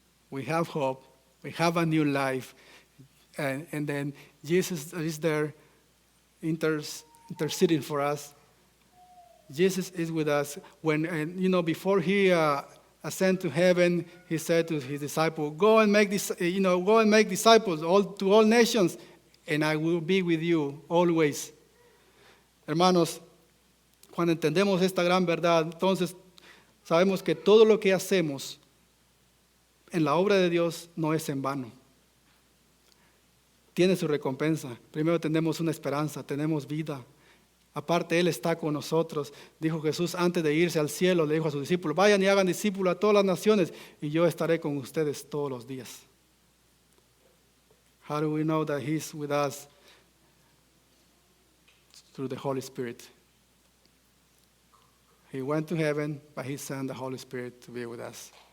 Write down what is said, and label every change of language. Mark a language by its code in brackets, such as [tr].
[en] We have hope. We have a new life, and then Jesus is there interceding for us. Jesus is with us. Before he ascended to heaven, he said to his disciples, "Go and make disciples to all nations, and I will be with you always." [es] Hermanos, cuando entendemos esta gran verdad, entonces sabemos que todo lo que hacemos en la obra de Dios no es en vano. Tiene su recompensa. Primero tenemos una esperanza, tenemos vida. Aparte, Él está con nosotros. Dijo Jesús antes de irse al cielo, le dijo a sus discípulos, vayan y hagan discípulos a todas las naciones y yo estaré con ustedes todos los días. [en] How do we know that He's with us? Through the Holy Spirit. He went to heaven, but He sent the Holy Spirit to be with us.